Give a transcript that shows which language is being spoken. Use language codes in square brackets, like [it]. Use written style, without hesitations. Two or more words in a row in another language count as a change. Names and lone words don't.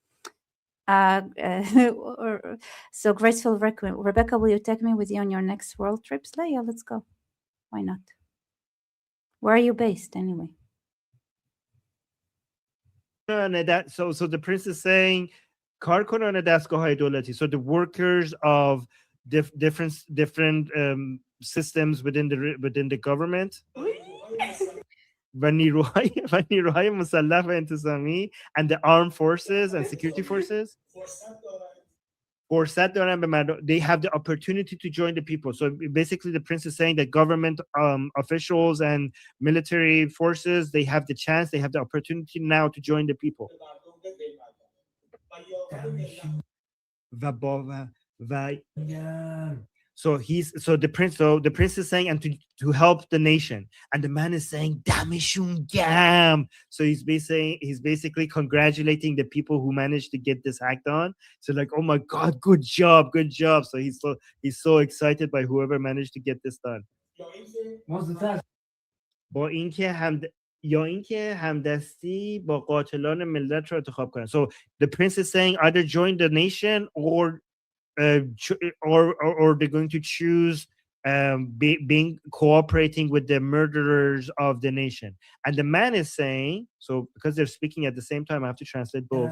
[en] So graceful Rebecca, will you take me with you on your next world trips? Leia, let's go. Why not? Where are you based anyway? So the prince is saying [fa] کار کنن دستگاه‌های دولتی. [en] So the workers of different systems within the government [fa] و نیروهای مسلح و انتظامی [en] and the armed forces and security forces [fa] فرصت دارن به مردم. [en] They have the opportunity to join the people. So basically the prince is saying that government officials and military forces, they have the chance, they have the opportunity now to join the people. So the prince is saying, and to help the nation, and the man is saying [fa] دمشون گرم. [en] So he's basically congratulating the people who managed to get this hacked on. So like, oh my god, good job. So he's so excited by whoever managed to get this done. [fa] با اینکه همدستی با قاتلان ملت رو انتخاب کنن. [en] So the prince is saying either join the nation or they're going to choose being cooperating with the murderers of the nation. And the man is saying, so because they're speaking at the same time, I have to translate both.